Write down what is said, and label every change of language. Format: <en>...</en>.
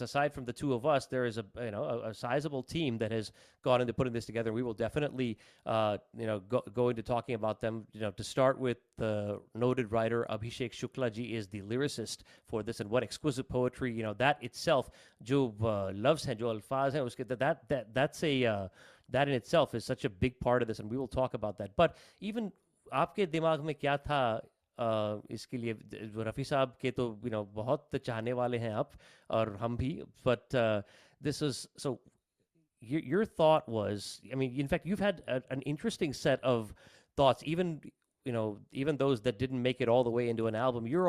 <en>Aside from the two of us, there is a sizable team that has gone into putting this together. We will definitely go into talking about them. To start with, the noted writer Abhishek Shukla ji is the lyricist for this, and what exquisite poetry, that itself,</en> <hi>jo loves hai, jo alfaz hai uske,</hi> <en>that's a that in itself is such a big part of this, and we will talk about that. But even</en> <hi>आपके दिमाग में क्या था इसके लिए? रफ़ी साहब के तो बहुत चाहने वाले हैं आप, और हम भी,</hi> <en>but this is so your thought was, I mean, in fact, you've had an interesting set of thoughts, even those that didn't make it all the way into an album.</en>